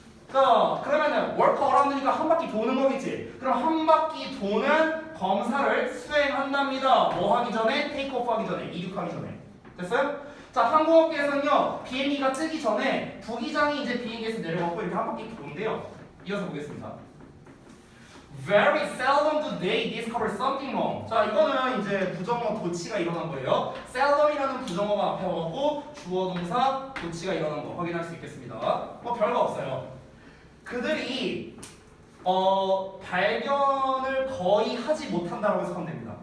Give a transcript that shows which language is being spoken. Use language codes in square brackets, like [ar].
[ko] 자, 그러면은 work around 니까 한 바퀴 도는 거겠지. 그럼 한 바퀴 도는 검사를 수행한답니다. 뭐 하기 전에? 테이크 오프 하기 전에. 이륙하기 전에. 됐어요? 자, 항공업계에서는요, 비행기가 뜨기 전에 부기장이 이제 비행기에서 내려가고 이렇게 한 바퀴 도는데요. 이어서 보겠습니다. [en] Very seldom do they discover something wrong. [ko] 자, 이거는 이제 부정어 도치가 일어난 거예요. seldom이라는 부정어가 앞에 오고 주어 동사 도치가 일어난 거 확인할 수 있겠습니다. 뭐 별거 없어요. 그들이 발견을 거의 하지 못한다고 해서 하면 됩니다.